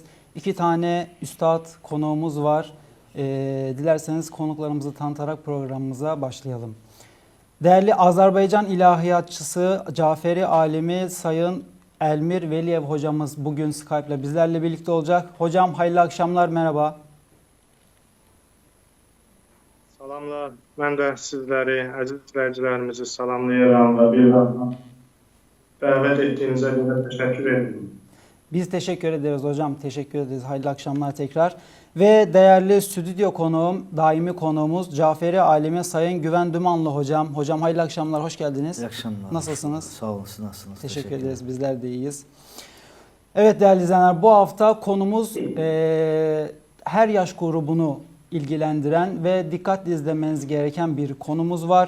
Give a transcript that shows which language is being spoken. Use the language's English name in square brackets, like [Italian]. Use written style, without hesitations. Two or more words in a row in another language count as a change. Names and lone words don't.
[Turkish] İki tane üstad konuğumuz var. Dilerseniz konuklarımızı tanıtarak programımıza başlayalım. Değerli Azerbaycan ilahiyatçısı, Caferi alimi Sayın Elmir Veliyev hocamız bugün Skype ile bizlerle birlikte olacak. Hocam hayırlı akşamlar, merhaba. [Azerbaijani] Salamlar. Mən də sizləri, əziz izləyicilərimizi salamlayıram və bir daha dəvət etdiyinizə görə təşəkkür edirəm. [Turkish] Biz teşekkür ederiz hocam, teşekkür ederiz. Hayırlı akşamlar tekrar. Ve değerli stüdyo konuğum, daimi konuğumuz Caferi alimi Sayın Güven Dumanlı hocam. Hocam hayırlı akşamlar, hoş geldiniz. İyi akşamlar. Nasılsınız? Sağ olun, siz nasılsınız? Teşekkür ederiz, bizler de iyiyiz. Evet değerli izleyenler, bu hafta konumuz her yaş grubunu ilgilendiren ve dikkatli izlemeniz gereken bir konumuz var.